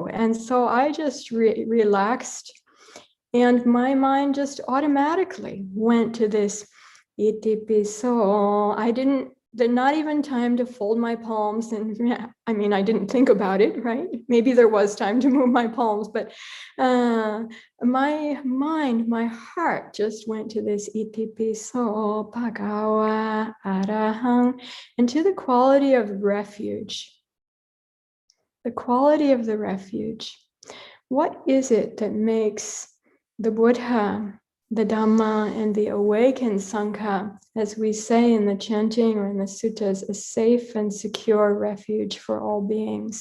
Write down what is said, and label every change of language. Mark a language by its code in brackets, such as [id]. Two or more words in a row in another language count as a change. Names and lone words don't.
[en] And so I just relaxed, and my mind just automatically went to this itipiso. I didn't, not even time to fold my palms. And I mean, I didn't think about it, right? Maybe there was time to move my palms, but my mind, my heart just went to this [pi] itipiso bhagawa arahang, [en] and to the quality of refuge. The quality of the refuge. What is it that makes the Buddha, the Dhamma, and the awakened Sangha, as we say in the chanting or in the suttas, a safe and secure refuge for all beings?